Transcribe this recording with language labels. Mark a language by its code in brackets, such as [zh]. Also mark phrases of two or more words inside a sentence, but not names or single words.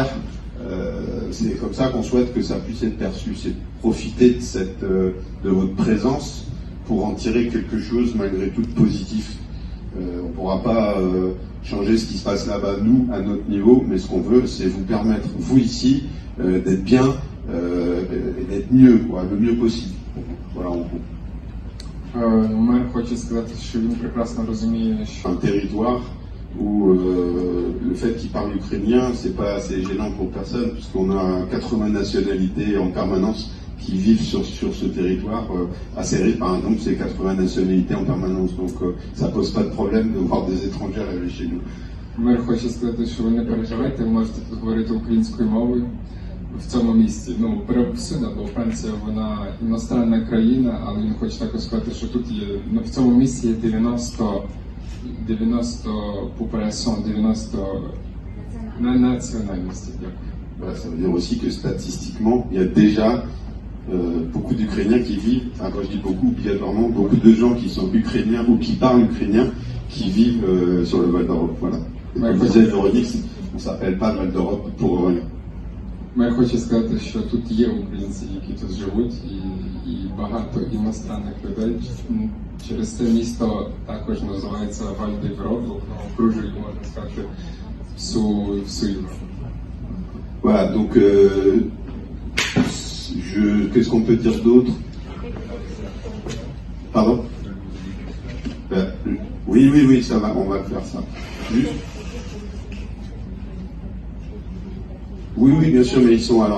[fr] C'est comme ça qu'on souhaite que ça puisse être perçu, c'est profiter de votre présence pour en tirer quelque chose malgré tout de positif. On ne pourra pas changer ce qui se passe là-bas, nous, à notre niveau, mais ce qu'on veut, c'est vous permettre, vous ici, d'être bien et d'être mieux, quoi, le mieux possible. Voilà, en gros. [uk] Мер хоче сказати, що він прекрасно розуміє, що [fr] Un territoire où le fait qu'ils parlent ukrainien, c'est pas assez gênant pour personne, puisqu'on a 80 nationalités en permanence qui vivent sur ce territoire. Assez par exemple, c'est 80 nationalités en permanence, donc ça pose pas de problème de voir des étrangers arriver chez nous. [uk] мер хоче сказати, що ви не переживайте, можете тут говорити українською мовою в цьому місті. Ну, всюди, бо Франція, вона іностранна країна, але він хоче також сказати, що тут є, ну, в цьому місті є [fr] 90 populations, 90 nationalités. Voilà, ça veut dire aussi que statistiquement, il y a déjà beaucoup d'Ukrainiens qui vivent, enfin quand je dis beaucoup, obligatoirement, beaucoup de gens qui sont ukrainiens ou qui parlent ukrainien, qui vivent sur le Val d'Europe. Voilà. Et comme disait Véronique, on ne s'appelle pas Val d'Europe pour rien. [uk] Я хочу сказати, що тут є українці, які тут живуть, і багато іностранних людей. Через це місто також називається Валь d'Europe, воно окружує, можна сказати, всю Європу. [fr] Voilà, donc qu'est-ce qu'on peut dire d'autre? Pardon? Oui, ça va, on va faire ça. Juste. Oui, bien sûr, mais ils sont alors.